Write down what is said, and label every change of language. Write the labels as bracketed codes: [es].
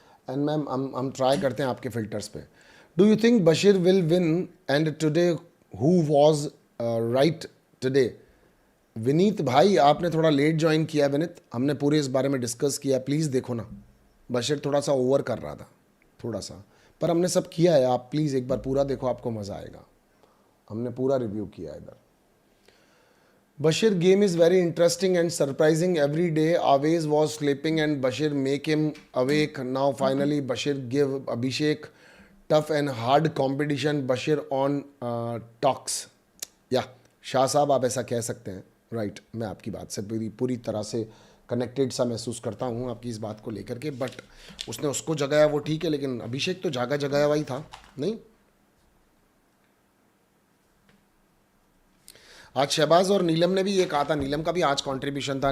[en] And ma'am, [hi] हम try करते हैं आपके फिल्टर्स पे. [en] Do you think Bashir will win and today who was right today? [hi] Vineet भाई, आपने थोड़ा लेट ज्वाइन किया. विनीत, हमने पूरे इस बारे में डिस्कस किया, प्लीज़ देखो ना. बशीर थोड़ा सा ओवर कर रहा था, थोड़ा सा, पर हमने सब किया है. आप प्लीज़ एक बार पूरा देखो, आपको मज़ा आएगा. हमने पूरा रिव्यू किया है इधर. [en] Bashir game is very interesting and surprising. Every day Aves was sleeping and Bashir make him awake. Now finally Bashir give Abhishek tough and hard competition. Bashir on talks. Yeah, [hi] Shah साहब आप ऐसा कह सकते हैं. Right, मैं आपकी बात से पूरी तरह से कनेक्टेड सा महसूस करता हूँ आपकी इस बात को लेकर के. बट उसने उसको जगाया वो ठीक है, लेकिन अभिषेक तो जगाया हुआ ही था. नहीं, आज शहबाज और नीलम ने भी ये कहा था, नीलम का भी आज कंट्रीब्यूशन था.